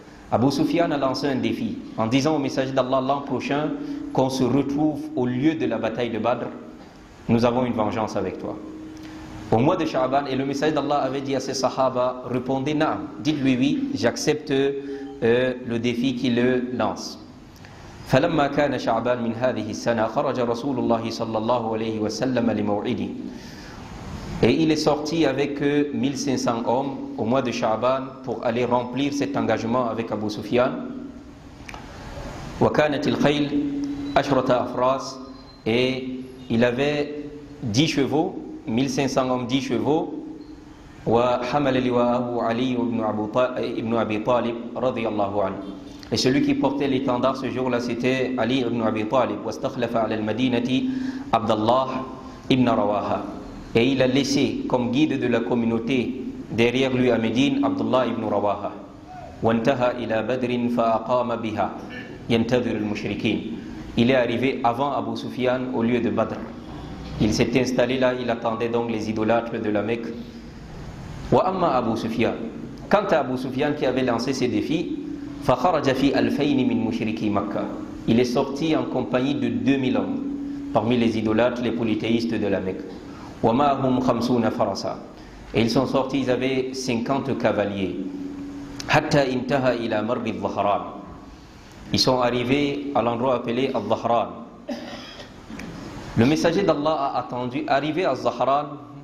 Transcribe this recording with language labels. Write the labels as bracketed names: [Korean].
[French] Abu Sufyan a lancé un défi en disant au messager d'Allah l'an prochain qu'on se retrouve au lieu de la bataille de Badr, nous avons une vengeance avec toi. Au mois de Sha'ban, et le messager d'Allah avait dit à ses sahaba, répondez naam, dites-lui oui, j'accepte le défi qu'il le lance. [Arabic] فلما كان شعبان من هذه السنة خرج رسول الله صلى الله عليه وسلم لموعده. [French] Et il est sorti avec 1500 hommes au mois de Sha'ban pour aller remplir cet engagement avec Abu Sufyan. [Arabic] وكانت الخيل 10 أفراس, [French] et il avait 10 chevaux, 1500 hommes, 10 chevaux. [Arabic] وحمل لواءه علي بن أبي طالب رضي الله عنه. [French] Et celui qui portait l'étendard ce jour-là, c'était Ali ibn Abi Talib. [Arabic] واستخلف على المدينة عبد الله ibn Rawaha. [French] Et il a laissé comme guide de la communauté derrière lui à Médine Abdullah ibn Rawaha. [Arabic] وانتهى إلى بدر فأقام بها ينتظر المشركين. [French] Il est arrivé avant Abu Sufyan au lieu de Badr. Il s'est installé là, il attendait donc les idolâtres de la Mecque. [Arabic] وأما أبو سفيان, [French] quant à Abu Sufyan qui avait lancé ses défis, [Arabic] فخرج في 2000 من مشركي مكة. [French] Il est sorti en compagnie de 2000 hommes parmi les idolâtres, les polythéistes de la Mecque. [Arabic] ومعهم 50 فرسا. [French] Et ils sont sortis, ils avaient 50 cavaliers. [Arabic] حتى انتهى إلى مر الظهران. [French] Ils sont arrivés à l'endroit appelé Al-Dhahran. Le messager d'Allah a attendu, arrivé à Al-Dhahran.